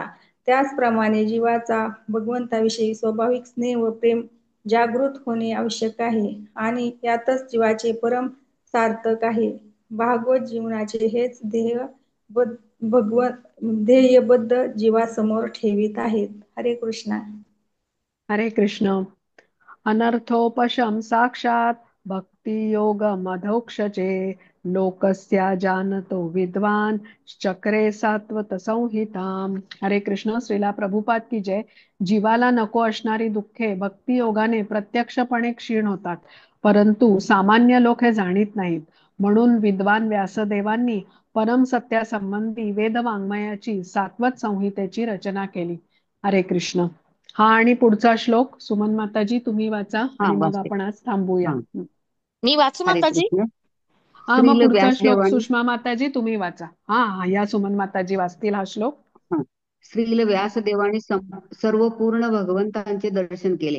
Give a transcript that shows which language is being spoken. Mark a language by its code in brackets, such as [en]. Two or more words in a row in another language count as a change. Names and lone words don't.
[mr] त्याचप्रमाणे जीवाचा भगवंताविषयी स्वाभाविक स्नेह व प्रेम जागृत होणे आवश्यक आहे आणि यातच जीवाचे परम सार्थक आहे. भागवत जीवनाचे हेच ध्येय बद्ध जीवासमोर ठेवित आहेत. हरे कृष्णा. हरे कृष्ण. [sa] अनर्थोपशम साक्षात भक्ति योग मधोक्षजे लोकस्या जानतो विद्वान चक्रे सात्वत संहिताम. [mr] हरे कृष्ण. [hi] श्रीला प्रभुपाद की जय. [mr] जीवाला नको असणारी दुःखे भक्ती योगाने प्रत्यक्षपणे क्षीण होतात, परंतु सामान्य लोक हे जाणीत नाहीत. म्हणून विद्वान व्यासदेवांनी परम सत्यासंबंधी वेदवाङ्मयाची सात्वत संहितेची रचना केली. हरे कृष्ण. हा आणि पुढचा श्लोक सुमन माताजी तुम्ही वाचा आणि मग वाचते. आपण आज थांबूया. मी वाचू हरे माताजी? कृष्ण. मग श्रील पुढचा श्लोक व्यासदेवांनी सुषमा माताजी तुम्ही वाचा. या सुमन माताजी वाचतील हा श्लोक. श्रील व्यासदेवाने सर्व पूर्ण भगवंतांचे दर्शन केले.